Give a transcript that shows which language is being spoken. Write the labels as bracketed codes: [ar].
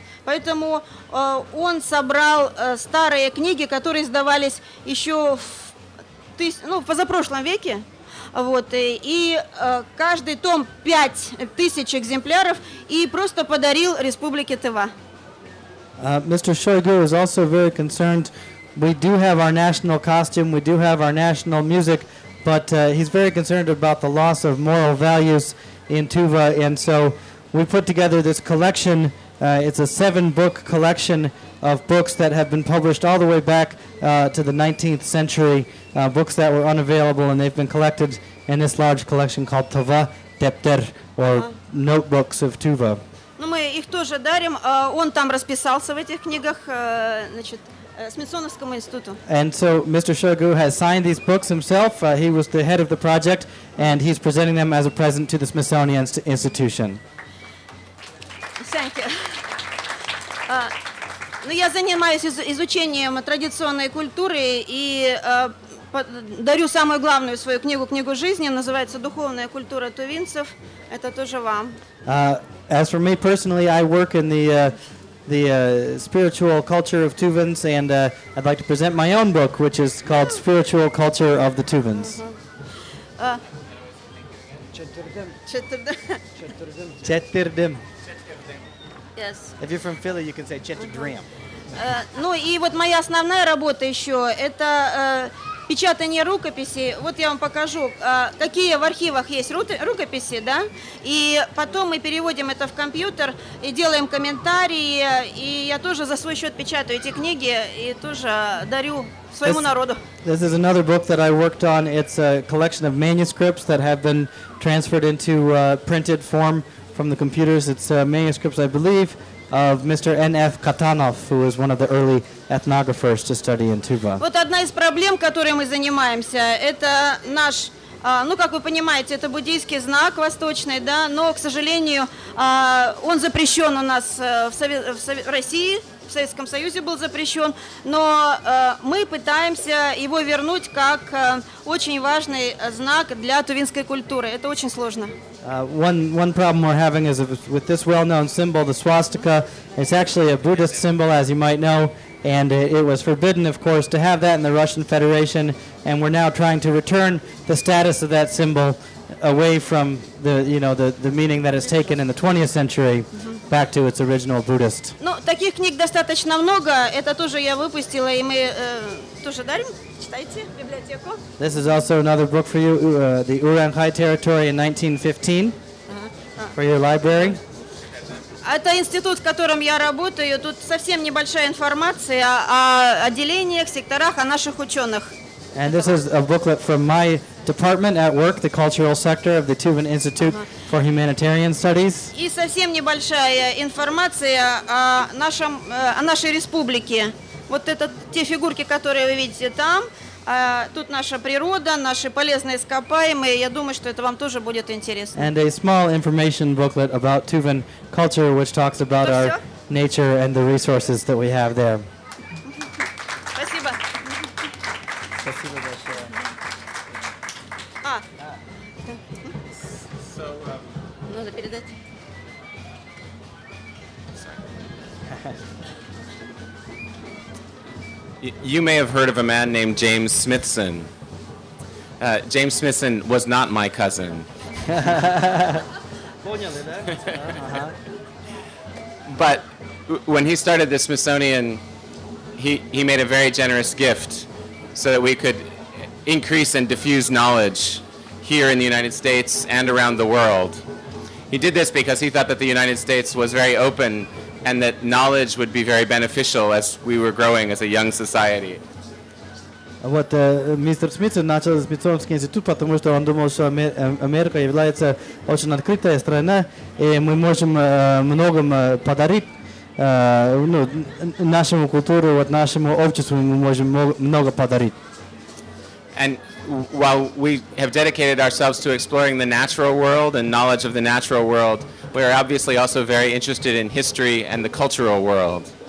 [ru] Поэтому он собрал старые книги, которые издавались еще в позапрошлом веке. Вот, и каждый том 5000 экземпляров и просто подарил Республике Тыва. [en] Mr. Shoigu is also very concerned. We do have our national costume, we do have our national music, but he's very concerned about the loss of moral values in Tuva, and so we put together this collection. It's a 7-book collection of books that have been published all the way back to the 19th century, books that were unavailable, and they've been collected in this large collection called Tuva Depter, or Notebooks of Tuva. [ru] Ну, мы их тоже дарим. Он там расписался в этих книгах, значит, Смитсоновскому институту. [en] And so Mr. Shoigu has signed these books himself. He was the head of the project, and he's presenting them as a present to the Smithsonian Institution. Thank you. [ru] Ну, я занимаюсь изучением традиционной культуры и дарю самую главную свою книгу жизни, называется «Духовная культура тувинцев». Это тоже вам. [en] As for me personally, I work in the the spiritual culture of Tuvans, and I'd like to present my own book, which is called Spiritual Culture of the Tuvans. [tyv] Четырдым. [en] Yes. If you're from Philly, you can say четырдым. [ru] Ну и вот моя основная работа еще – это печатание рукописей. Вот я вам покажу, какие в архивах есть рукописи, да, и потом мы переводим это в компьютер и делаем комментарии, и я тоже за свой счет печатаю эти книги и тоже дарю своему народу. [en] This is another book that I worked on. It's a collection of manuscripts that have been transferred into printed form from the computers. It's manuscripts, I believe, of Mr. N.F. Katanov, who was one of the early ethnographers to study in Tuva. [ru] Вот одна из проблем, которой мы занимаемся, это наш, ну, как вы понимаете, это буддийский знак восточный, да, но, к сожалению, он запрещен у нас в России, в Советском Союзе был запрещен, но мы пытаемся его вернуть как очень важный знак для тувинской культуры. Это очень сложно. [en] One problem we're having is with this well-known symbol, the swastika. It's actually a Buddhist symbol, as you might know, and it was forbidden, of course, to have that in the Russian Federation, and we're now trying to return the status of that symbol away from the meaning that it's taken in the 20th century back to its original Buddhist. [ru] Ну, таких книг достаточно много. Это тоже я выпустила, и мы тоже дарим. Читайте в библиотеку. [en] This is also another book for you, the Urankhay Territory in 1915, for your library. [ru] Это институт, в котором я работаю. Тут совсем небольшая информация о отделениях, секторах, о наших ученых. [en] And this is a booklet from my department at work, the cultural sector of the Tuvan Institute for Humanitarian Studies. [ru] И совсем небольшая информация о нашей республике. Вот это те фигурки, которые вы видите там. Тут наша природа, наши полезные ископаемые. Я думаю, что это вам тоже будет интересно. [en] And a small information booklet about Tuvan culture, which talks about our nature and the resources that we have there. [ru] Спасибо. Спасибо большое. Надо передать. [en] You may have heard of a man named James Smithson. James Smithson was not my cousin. But when he started the Smithsonian, he made a very generous gift so that we could increase and diffuse knowledge here in the United States and around the world. He did this because he thought that the United States was very open and that knowledge would be very beneficial as we were growing as a young society. [ru] Вот мистер Смитсон начал Смитсонский институт, потому что он думал, что Америка является очень открытая страна, и мы можем многим подарить нашему культуру, вот нашему обществу мы можем много подарить. [en] And while we have dedicated ourselves to exploring the natural world and knowledge of the natural world, we are obviously also very interested in history and the cultural world.